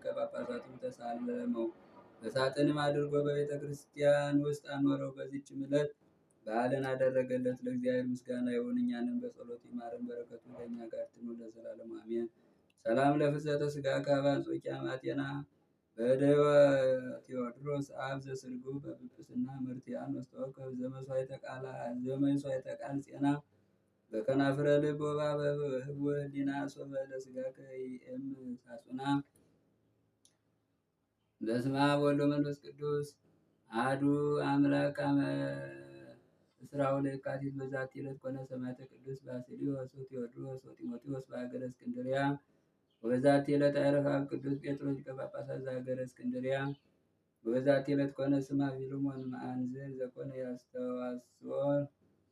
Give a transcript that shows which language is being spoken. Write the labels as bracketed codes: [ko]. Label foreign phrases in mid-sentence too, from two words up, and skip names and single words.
[am] ጳጳሳቱም ተሳለመው። በሳጥንም አድርጎ በቤተ ክርስቲያን ውስጥ አኖረው። በዚህችም ዕለት በዓልን አደረገለት። ለእግዚአብሔር ምስጋና ይሁን፣ እኛንም በጸሎት ይማረን፣ በረከቱ ከእኛ ጋር ትኑር ለዘላለሙ አሜን። [gez] ሰላም ለፍልሰተ ሥጋከ በአንጾኪያ አቴና በደወ ቴዎድሮስ አብ ዘስርጉ በጵጵስና መርትያኖስ ተወከፍ ዘመሥዋዕተ ቃል ጼና በከናፍረ ልብ ወባ በህቡ ህሊና ሶበ ለሥጋከ ይእም ሳጹና። በስመ አብ ወወልድ ወመንፈስ ቅዱስ አሐዱ አምላክ አመ እስራው ለየካቲት በዛቲ ዕለት ኮነ ሰማዕተ ቅዱስ ባስልዮስ ወቴዎድሮስ ወጢሞቴዎስ በሀገረ እስክንድርያ። ወበዛቲ ዕለት አዕረፈ አብ ቅዱስ ጴጥሮስ ሊቀ ጳጳሳት ዘሀገረ እስክንድርያ። ወበዛቲ ዕለት ኮነ ስማ ፊልሞን መአንዝር ዘኮነ ያስተዋስኦ